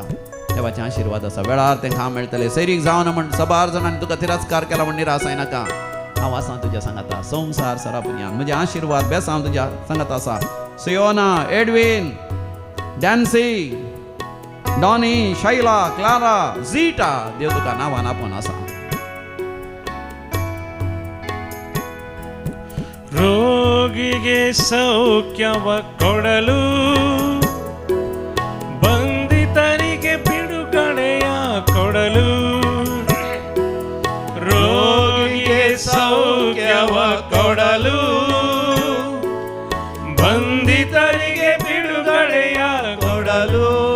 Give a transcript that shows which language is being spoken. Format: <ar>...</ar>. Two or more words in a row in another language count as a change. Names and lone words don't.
<kok>देवाचे आशीर्वाद आसा, वेळार तें काम मेळटलें. सैरीक जावन म्हण सबार जाणांनी तुका तिरस्कार केला म्हण निराशाय नाका. हांव आसा तुज्या सांगाता संवसार सरापुन्यान. म्हजे आशीर्वाद बेस हांव तुज्या सांगात आसा. सियोना, एडविन, डॅन्सी, डॉनी, शैला, क्लारा, झीटा, देव तुका नांवान आपोवन आसा.</kok> <kn>ರೋಗಿಗೆ ಸೌಖ್ಯವ ಕೊಡಲು, ಬಂಧಿತನಿಗೆ ಬಿಡುಗಡೆಯ ಕೊಡಲು. ರೋಗಿಗೆ ಸೌಖ್ಯವ ಕೊಡಲು, ಬಂಧಿತನಿಗೆ ಬಿಡುಗಡೆಯ ಕೊಡಲು.</kn>